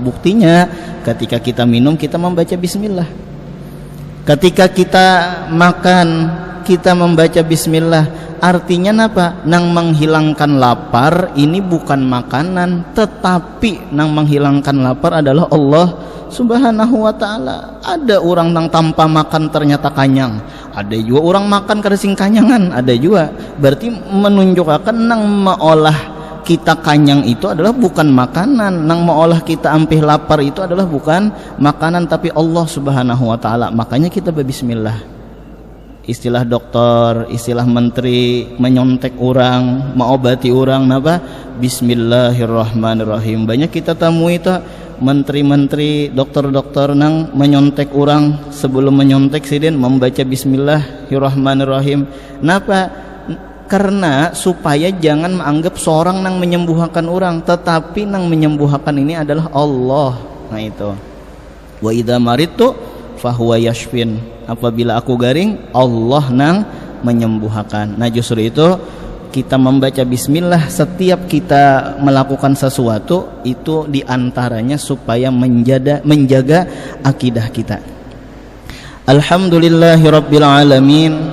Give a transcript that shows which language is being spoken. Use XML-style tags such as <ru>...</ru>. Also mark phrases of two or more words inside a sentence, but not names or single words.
<id>Buktinya ketika kita minum kita membaca bismillah. Ketika kita makan kita membaca bismillah. Artinya apa? Nang menghilangkan lapar ini bukan makanan, tetapi nang menghilangkan lapar adalah Allah</id> <ar>Subhanahu wa taala.</ar> <bjn>Ada orang nang tanpa makan ternyata kanyang, ada juga orang makan kada sing kanyangan, ada juga. Berarti menunjukkan nang meolah kita kanyang itu adalah bukan makanan, nang meolah kita ampih lapar itu adalah bukan makanan, tapi Allah</bjn> <ar>Subhanahu wa taala.</ar> <id>Makanya kita berbismillah. Istilah dokter, istilah menteri menyontek orang, mengobati orang napa? Bismillahirrahmanirrahim. Banyak kita temui itu menteri-menteri, dokter-dokter nang menyontek orang, sebelum menyontek sidin membaca bismillahirrahmanirrahim.</id> <bjn>Napa?</bjn> <id>Karena supaya jangan menganggap seorang nang menyembuhkan orang, tetapi nang menyembuhkan ini adalah Allah. Nah itu.</id> <ar>Wa idza maridtu fahuwa yashfin.</ar> <bjn>Apabila aku garing, Allah nang menyembuhkan.</bjn> <id>Nah justru itu kita membaca bismillah setiap kita melakukan sesuatu itu diantaranya supaya menjaga akidah kita.</id> <ar>Alhamdulillahirabbil alamin.</ar>